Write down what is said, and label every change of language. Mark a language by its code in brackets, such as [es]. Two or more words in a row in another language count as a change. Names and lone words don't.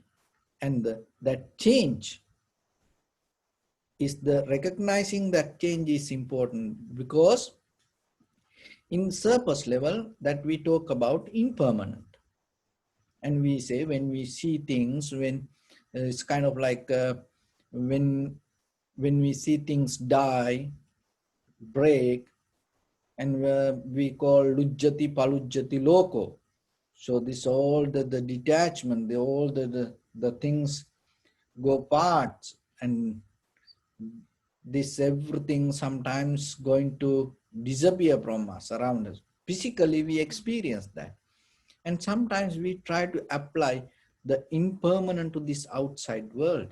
[en] And that change is the recognizing that change is important, because in surface level that we talk about impermanent. And we say when we see things, when it's kind of like when we see things die, break, and we call [pi] lujjati palujjati loko. [en] So this all the detachment, all the things go parts, and this everything sometimes going to disappear from us, around us. Physically we experience that. And sometimes we try to apply the impermanent to this outside world.